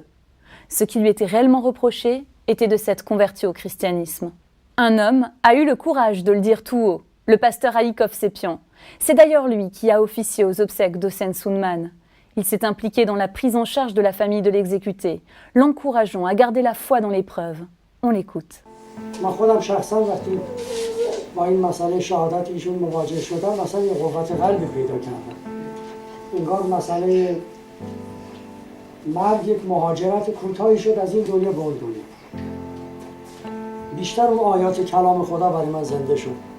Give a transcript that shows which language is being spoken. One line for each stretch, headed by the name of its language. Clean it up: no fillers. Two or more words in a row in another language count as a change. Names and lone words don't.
French: Ce qui lui était réellement reproché était de s'être converti au christianisme. Un homme a eu le courage de le dire tout haut, le pasteur Aïk Hovsepian. C'est d'ailleurs lui qui a officié aux obsèques d'Hossein Soundman. Il s'est impliqué dans la prise en charge de la famille de l'exécuté, l'encourageant à garder la foi dans l'épreuve. On l'écoute.
Persian: من خودم شخصا وقتی با این مسئله شهادت ایشون مواجه شدم مثلا یه قوت قلبی پیدا کردم. انگار مسئله مرگ یک مهاجرت کوتاهی شد از این دنیا به اون دنیا. بیشتر اون آیات کلام خدا برای من زنده شد.